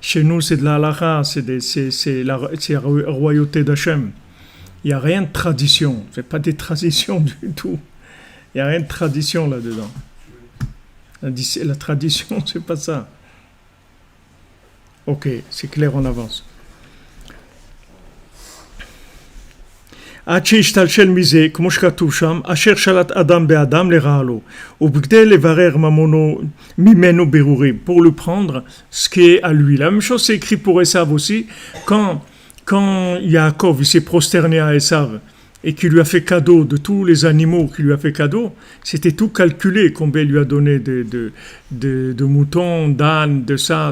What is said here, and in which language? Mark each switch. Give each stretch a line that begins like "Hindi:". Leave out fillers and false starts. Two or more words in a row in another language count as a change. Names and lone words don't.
French: Chez nous, c'est de la halakha, c'est la royauté d'Hachem. Il n'y a rien de tradition. C'est pas des traditions du tout. Il n'y a rien de tradition là-dedans. La tradition, c'est pas ça. Ok, c'est clair, on avance.
Hebrew: עד שהשתלשל מזה, כמו שכתוב שם, אשר שלט אדם באדם לרעה לו, ובכדי לברר ממנו בירורים,
French: pour le prendre ce qui est à lui. La même chose c'est écrit pour Esav aussi, quand Yaakov il s'est prosterné à Esav et qu'il lui a fait cadeau de tous les animaux qu'il lui a fait cadeau, c'était tout calculé, combien il lui a donné de moutons, d'ânes, de ça.